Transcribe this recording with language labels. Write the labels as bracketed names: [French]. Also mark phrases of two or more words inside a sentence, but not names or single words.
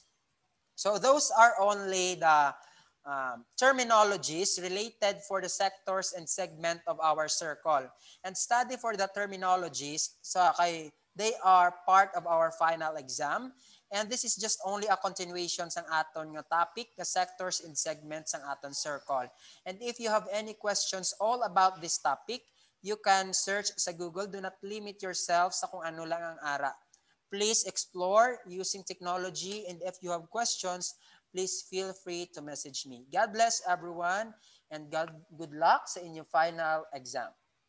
[English] So those are only the terminologies related for the sectors and segment of our circle. And study for the terminologies, so they are part of our final exam. And this is just only a continuation [Hiligaynon] sang aton nga [English] topic, the sectors and segments [Hiligaynon] sang aton [English] circle. And if you have any questions all about this topic, you can search sa Google. Do not limit yourself [Hiligaynon] sa kung ano lang ang ara. [English] Please explore using technology, and if you have questions, please feel free to message me. God bless everyone, and good luck [Hiligaynon] sa inyong [English] final exam.